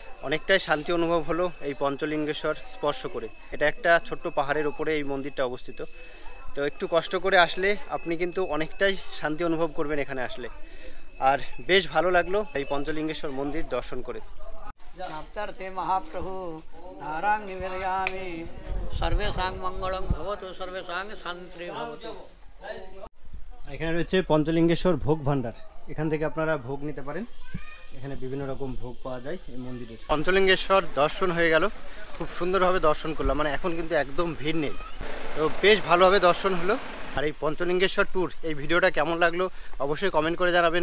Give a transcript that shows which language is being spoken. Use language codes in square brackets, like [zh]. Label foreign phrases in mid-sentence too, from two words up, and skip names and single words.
[bn] অনেকটাই শান্তি অনুভব হলো এই পঞ্চলিঙ্গেশ্বর স্পর্শ করে। এটা একটা ছোট্ট পাহাড়ের উপরে এই মন্দিরটা অবস্থিত। তো একটু কষ্ট করে আসলে আপনি কিন্তু অনেকটাই শান্তি অনুভব করবেন এখানে আসলে। আর বেশ ভালো লাগলো এই পঞ্চলিঙ্গেশ্বর মন্দির দর্শন করে। [sa] नाप्तर्थे महाप्रभु नारायण निवेदयामि सर्वेषां मंगलं भवतु सर्वेषां शांति भवतु। [bn] এখানে রয়েছে পঞ্চলিঙ্গেশ্বর ভোগ ভাণ্ডার, এখান থেকে আপনারা ভোগ নিতে পারেন। এখানে বিভিন্ন রকম ভোগ পাওয়া যায় এই মন্দিরে। পঞ্চলিঙ্গেশ্বর দর্শন হয়ে গেল, খুব সুন্দরভাবে দর্শন করলাম, মানে এখন কিন্তু একদম ভিড় নেই। তো বেশ ভালোভাবে দর্শন হলো। আর এই পঞ্চলিঙ্গেশ্বর ট্যুর এই ভিডিওটা কেমন লাগলো অবশ্যই কমেন্ট করে জানাবেন।